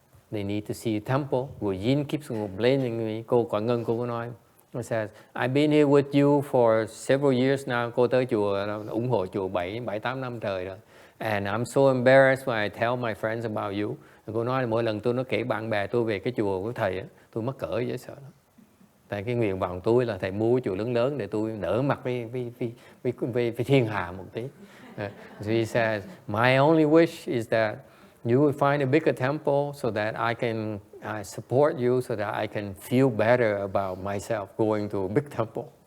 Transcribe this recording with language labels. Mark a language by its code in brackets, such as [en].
[en] They need to see a temple. Gujin keeps complaining me. [vi] Cô Quả Ngân cô có nói. [en] It says, I've been here with you for several years now. [vi] Cô tới chùa, ủng hộ chùa 7-8 năm trời rồi. [en] And I'm so embarrassed when I tell my friends about you. [vi] Cô nói là mỗi lần tôi nói kể bạn bè tôi về cái chùa của thầy, tôi mắc cỡ dễ sợ lắm. Tại cái nguyện vọng tôi là thầy mua chùa lớn để tôi đỡ mặt với thiên hạ một tí. [en] So he says, my only wish is that you will find a bigger temple so that I can support you, so that I can feel better about myself going to a big temple.